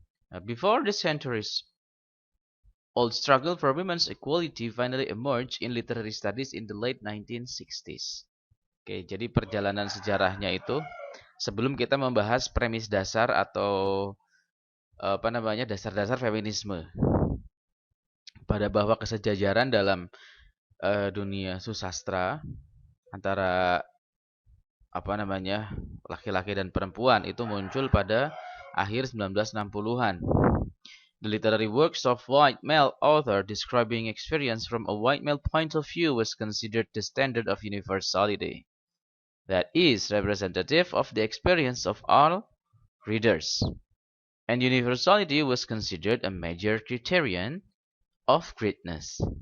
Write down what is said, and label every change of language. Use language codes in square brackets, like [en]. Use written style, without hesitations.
[en] Nah, before the centuries old struggle for women's equality finally emerged in literary studies in the late 1960s. [id] Oke, jadi perjalanan sejarahnya itu sebelum kita membahas premis dasar atau dasar-dasar feminisme pada bahwa kesejajaran dalam dunia susastra antara laki-laki dan perempuan itu muncul pada akhir 1960-an. [en] The literary works of white male author describing experience from a white male point of view was considered the standard of universality that is representative of the experience of all readers. And universality was considered a major criterion of greatness.